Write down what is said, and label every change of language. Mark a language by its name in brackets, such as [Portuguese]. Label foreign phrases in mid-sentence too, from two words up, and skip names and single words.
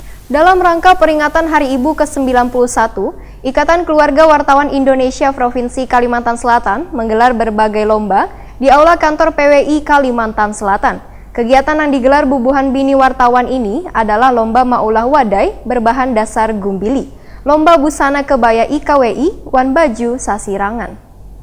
[Indonesian] Dalam rangka peringatan Hari Ibu ke-91, Ikatan Keluarga Wartawan Indonesia Provinsi Kalimantan Selatan menggelar berbagai lomba di Aula Kantor PWI Kalimantan Selatan. Kegiatan yang digelar Bubuhan Bini Wartawan ini adalah Lomba Maulah Wadai berbahan dasar gumbili, Lomba Busana Kebaya IKWI, Wan Baju Sasirangan.